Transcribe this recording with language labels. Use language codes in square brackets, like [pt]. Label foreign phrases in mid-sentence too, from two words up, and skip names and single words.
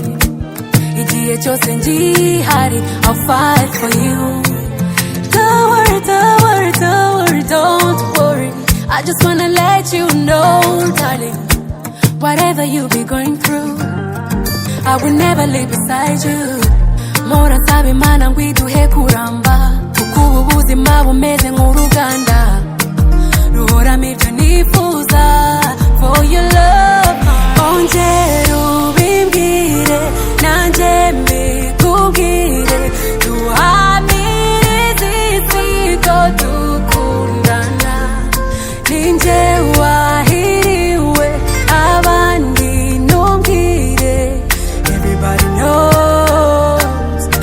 [rw] Igihe cyose ngihari, [en] I'll fight for you. Don't worry. I just wanna let you know, darling, whatever you be going through, I will never leave beside you. [rw] Mpora nsaba Imana ngo iduhe kuramba, kuko ubu buzima bumeze nk'uruganda ruhoramo ibyo nifuza [en] for your love. [rw] Ongera ubimbwire nanjye mbikubwire duhamirize isi ko dukundana ninjye wahiriwe abandi ntumbwire [en] everybody knows